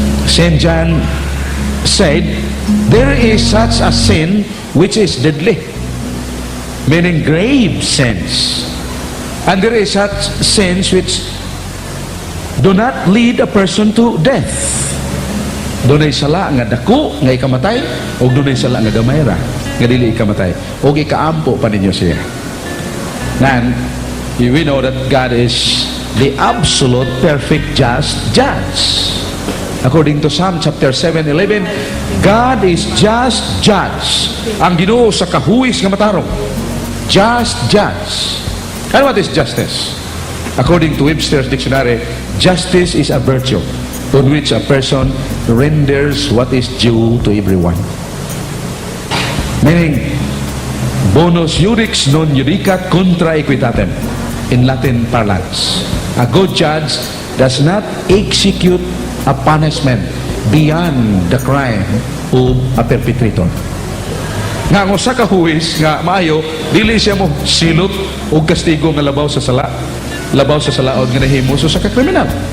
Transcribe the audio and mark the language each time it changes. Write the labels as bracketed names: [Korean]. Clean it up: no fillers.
[English] St. John said, there is such a sin which is deadly, meaning grave sins. And there is such sins which do not lead a person to death. [Cebuano] Dunay sala nga dako nga ikamatay, o dunay sala nga gamay ra nga dili ikamatay, o ikaampo pa ninyo siya. Nan, [English] we know that God is the absolute perfect just judge. According to Psalm chapter 7:11, God is just judge. [Cebuano] Ang Ginoo sa kahuwis nga matarong. [English] Just judge. And what is justice? According to Webster's dictionary, justice is a virtue on which a person renders what is due to everyone. Meaning, [Latin] bonus iudex non iudicat contra equitatem, [English] in Latin parlance. A good judge does not execute a punishment beyond the crime of a perpetrator. [Cebuano] Nga ang usa ka huwis nga maayo, dili siya mo silot og kastigo nga labaw sa salaod nga nahimo sa ka kriminal.